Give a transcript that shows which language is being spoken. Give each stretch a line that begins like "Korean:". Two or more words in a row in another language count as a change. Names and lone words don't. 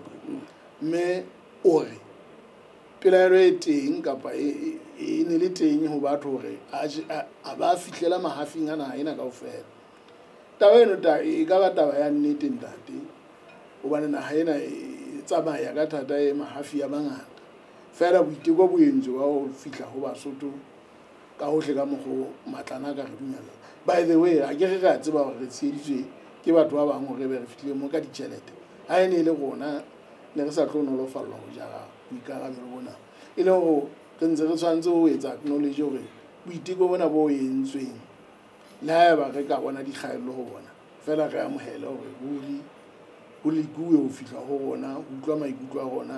Southern Sotho: Me ore pelaelo e teng kapa e ne le teng ho batho hore a ba fihlela mahafing ana ena kaofela. Taba eno e ka ba taba ya nnete ntate hobane naha ena e tsamaya ka thata e mahafi a mangata fela boiteko bo entswe wa ho fihla ho Basotho ka hohle ka mokgo matlana ka re dumela.
English: By the way,
Southern Sotho: a ke re ra tseba hore re tsheditswe ke batho ba bang hore be re fihlile mo ka ditjhelete ha ene le rona ne re sa tlo nolofalla ho jara boikarabelo bona e le ho re ntse re tshwanetse ho etsa acknowledge hore boiteko bona bo entsweng le haeba re ka bona dikgaello ho bona fela re amohele hore ho lekuwe ho fihla ho rona ho utlwa maikutlo a rona.